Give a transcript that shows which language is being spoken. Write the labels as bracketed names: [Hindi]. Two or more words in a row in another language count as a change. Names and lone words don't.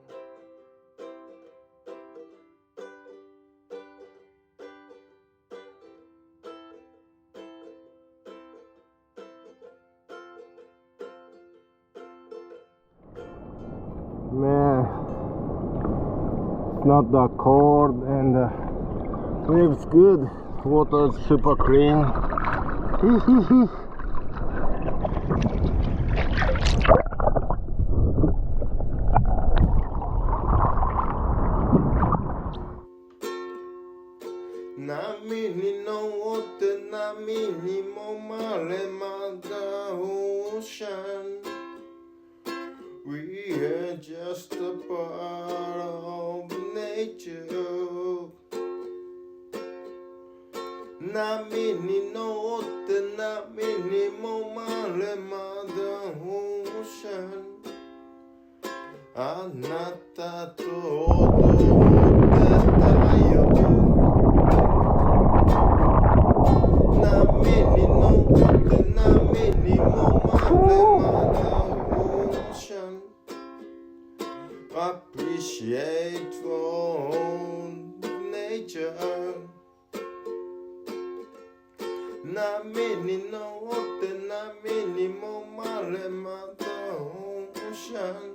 [English] Man, it's not that cold and waves good, water is super clean. [Japanese] 波に乗って波にもまれまだ ocean. [English] We are just a part of nature. [Japanese] 波に乗って波にもまれまだ ocean. あなたと踊ってたよ。波に乗って波にもまれまだ ocean. [English] Appreciate for nature. [Japanese] 波に乗って波にもまれまだ ocean.